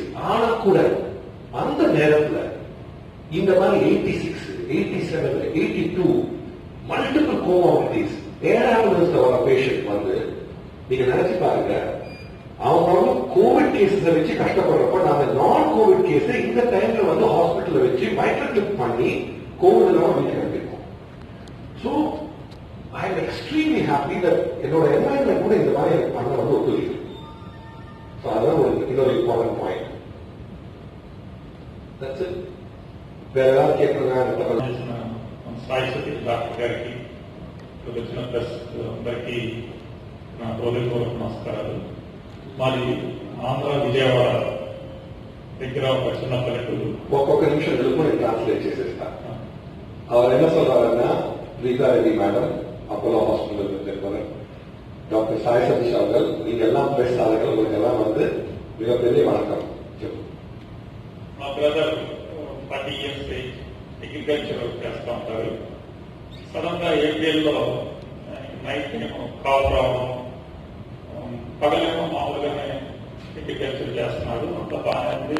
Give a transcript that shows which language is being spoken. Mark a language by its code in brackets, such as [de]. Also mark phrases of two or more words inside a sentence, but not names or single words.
[ta] ஆனா கூட அந்த நேரத்துல இந்த மாதிரி 86, 87, 82 [en] multiple comorbidities air ambulance [ta] வர பேஷண்ட் வந்து நீங்க நினைச்சு பாருங்க, அவங்க [en] covid cases [ta] வச்சு கஷ்டப்படுறப்ப நாங்க [en] non covid case [ta] இந்த டைம்ல வந்து ஹாஸ்பிட்டல்ல வச்சு MitraClip பண்ணி கோவிட் எல்லாம் வீட்டுக்கு அனுப்பியிருக்கோம். [en] So I am extremely happy that [ta] என்னோட என்வாயன்மெண்ட் கூட இந்த மாதிரி எனக்கு பண்ண வந்து ஒத்துழைக்கு. ஸோ அதான் ஒரு இன்னொரு [en] important point. That's it. [te] వేరే ఏதாவது కేట్లున్నా సాయి సతీష్ డాక్టర్ గారికి వచ్చిన ప్రెస్ అందరికీ నా హృదయపూర్వక నమస్కారాలు. మాది ఆంధ్ర విజయవాడ దగ్గర ఒక చిన్న పల్లెటూరు. ఒక్కొక్క నిమిషం తెలుగు ట్రాన్స్లేట్ చేసేస్తా. [ta] அவர் என்ன சொல்றாருன்னா, ரீதா ரெட்டி மேடம் அப்போலோ ஹாஸ்பிட்டல் இருப்பாரு, டாக்டர் சாய் சதீஷ் அவர்கள், நீங்க எல்லாம் பிரெஸ் ஆளுகள், உங்களுக்கு எல்லாம் வந்து மிகப்பெரிய வணக்கம். [te] మా బ్రదర్ 40 years అగ్రికల్చర్ చేస్తూ ఉంటారు. సడన్ గా ఏప్రిల్లో నైట్ ఏమో కాల్ రావడం, పగలేమో మామూలుగానే అగ్రికల్చర్ చేస్తున్నాడు, అంత బాగా ఉంది.